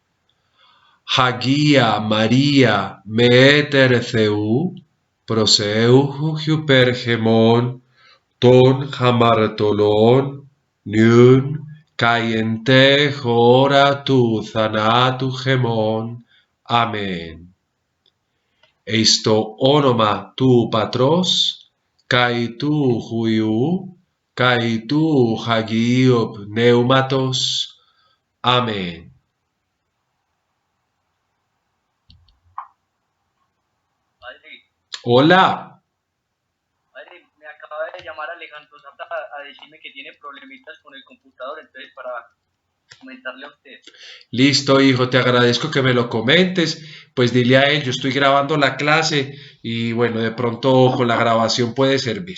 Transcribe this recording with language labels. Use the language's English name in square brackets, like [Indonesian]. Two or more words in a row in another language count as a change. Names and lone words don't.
[Greek] Χαγία Μαρία, μέτερε Θεού, προσέουχου υπέρ χεμών των χαμαρτωλών, νυν καί εν τε ώρα του θανάτου χεμών. Αμήν. Εις το όνομα του Πατρός, καί του Υιού, καί του Αγίου Πνεύματος. Αμήν. [Spanish] Hola. Padre, me acaba de llamar Alejandro Zapata a decirme que tiene problemitas con el computador, entonces para comentarle a usted. Listo, hijo, te agradezco que me lo comentes. Pues dile a él, yo estoy grabando la clase y bueno, de pronto con la grabación puede servir.